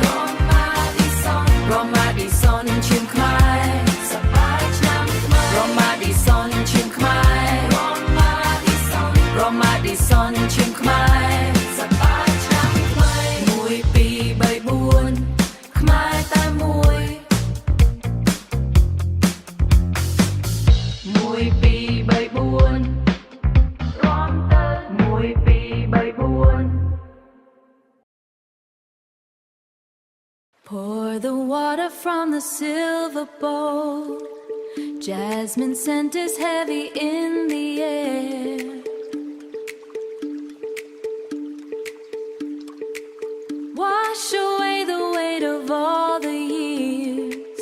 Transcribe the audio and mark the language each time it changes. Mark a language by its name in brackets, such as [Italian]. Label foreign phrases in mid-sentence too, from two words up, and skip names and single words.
[Khmer] រំអាឌីសុនរំអាឌីសុនឈាមខ្មែរសប្បាយឆ្នាំខ្មែររំអាឌីសុនឈាមខ្មែររំអាឌីសុនរំអាឌីសុនឈាមខ្មែរសប្បាយឆ្នាំខ្មែរមួយពីរបីបួនខ្មែរតែមួយ មួយពីរបីបួនរំទៅមួយពីរបីបួន [English] Pour the water from the silver bowl. Jasmine scent is heavy in the air. Wash away the weight of all the years.